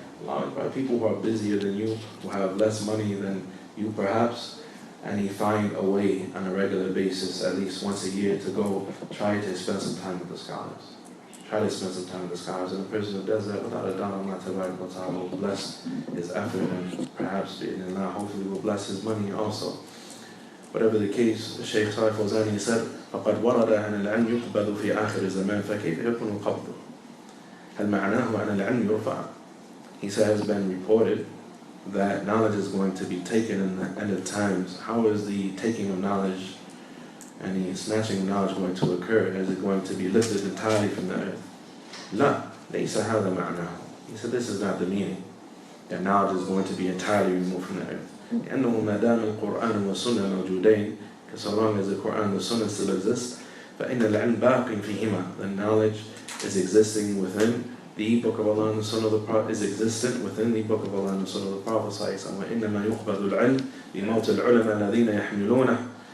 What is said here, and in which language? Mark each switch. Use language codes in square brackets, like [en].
[en] By people who are busier than you, who have less money than you perhaps, and find a way on a regular basis, at least once a year, to go try to spend some time with the scholars. Try to spend some time with the scholars. And the person who does that, without a doubt, Allah will bless his effort, and perhaps, Allah hopefully will bless his money also. Whatever the case, Shaykh Salih Fawzan said, [ar] فَقَدْ وَرَدَ أَنَ الْعِلْمِ يُقْبَضُ فِي آخِرِ الزَّمَانِ فَكَيْفَ يَكُونُ الْقَبْضُ هَلْ مَعْنَاهُ أَنَ الْعِلْمِ يُرْفَعُ. [en] He said, it has been reported that knowledge is going to be taken in the end of times. How is the taking of knowledge and the snatching of knowledge going to occur? Is it going to be lifted entirely from the earth? [ar] La, ليس هذا معناه. [en] He said, this is not the meaning, that knowledge is going to be entirely removed from the earth. [ar] لأنه ما دام القرآن والسنة موجودين, [en] because so long as the Quran and the Sunnah still exist, [ar] فإن العلم باق فيهما, [en] the knowledge is existing within the Book of Allah and the Sunnah of the Prophet is existent within the Book of Allah and the Sunnah of the Prophet [ar] وَإِنَّمَا يُقْبَضُ الْعِلْمِ بِمَوْتِ الْعُلَمَا الَّذِينَ يَحْمِلُونَهُ.